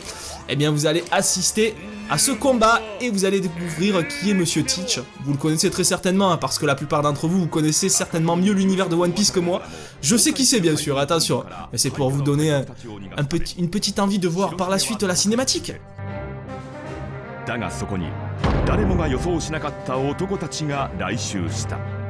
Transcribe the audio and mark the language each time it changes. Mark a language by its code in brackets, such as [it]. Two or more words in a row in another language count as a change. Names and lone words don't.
[fr] Eh bien, vous allez assister à ce combat et vous allez découvrir qui est Monsieur Teach. Vous le connaissez très certainement, hein, parce que la plupart d'entre vous, vous connaissez certainement mieux l'univers de One Piece que moi. Je sais qui c'est, bien sûr, attention. Mais c'est pour vous donner une petite envie de voir par la suite la cinématique. [ja] だがそこに誰もが予想しなかった男たちが来襲した。